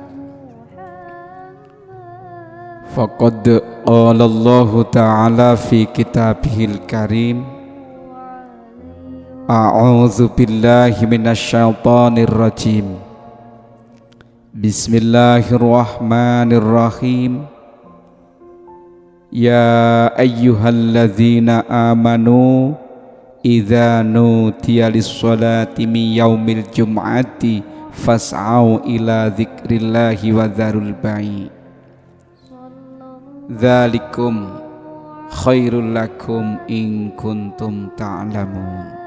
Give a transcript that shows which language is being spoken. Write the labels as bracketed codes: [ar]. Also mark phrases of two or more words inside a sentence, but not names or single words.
[ar] فقد قال الله تعالى في كتابه الكريم أعوذ بالله من الشيطان الرجيم بسم الله الرحمن الرحيم. يا أيها الذين آمنوا إذا نودي للصلاة من يوم الجمعة فاسعوا إلى ذكر الله وذروا البيع ذلكم خير لكم إن كنتم تعلمون.